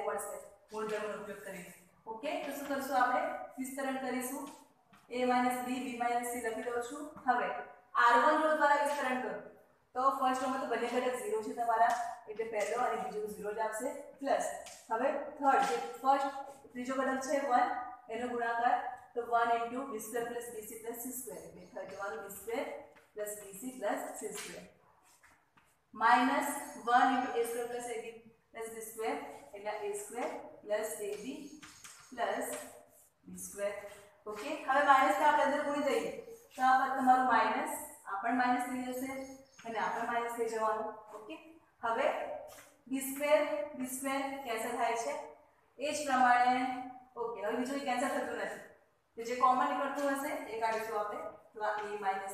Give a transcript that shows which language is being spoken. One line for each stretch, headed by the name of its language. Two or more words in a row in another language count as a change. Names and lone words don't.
Gujarati: મળશે ગુણધર્મનો ઉપયોગ કરીને ઓકે તો શું કરશું આપણે વિસ્તરણ કરીશું a માઇનસ b b માઇનસ c લખી દઉં છું હવે r1 રો દ્વારા વિસ્તરણ કરો તો ફર્સ્ટ રોમાં તો બંને ઘટક 0 છે તમારા એટલે પહેલો અને બીજો 0 જ આવશે પ્લસ હવે થર્ડ જે ફર્સ્ટ ત્રીજો ઘટક છે 1 એનો ગુણાકાર તો
English: 1 into b square plus bc plus c square
Gujarati: એટલે થઈ જવાનું
English: b square plus bc plus c square minus 1 into a square plus ab plus b square એટલે a square plus ab plus b square
Gujarati: ઓકે હવે માઈનસ કે આપણે અંદર ગુણી દઈએ તો આ પદ તમારું માઈનસ આ પણ માઈનસ થઈ જશે અને આ પણ માઈનસ થઈ જવાનું ઓકે હવે
English: b square
Gujarati: કેન્સલ થાય છે એ જ પ્રમાણે ઓકે હવે બીજું કેન્સલ થતું નથી તો જે કોમન નીકળતું હશે એ કાઢીશું આપણે તો આ a માઈનસ